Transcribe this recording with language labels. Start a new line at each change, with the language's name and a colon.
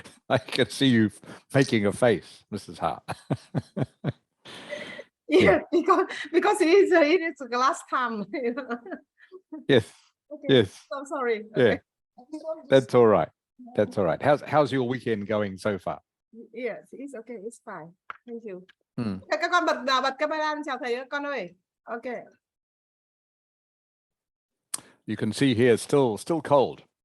English: I can see you making a face, Mrs. Ha. Yeah, because it is the last time. Yes, Okay, yes, I'm sorry. yeah, Okay. that's all right. That's all right. How's your weekend going so far? Yes, it's okay, it's fine. Thank you. Hmm.
Vietnamese: Các con bật camera lên chào thầy các con ơi.
English: Okay. You can see here it's still cold.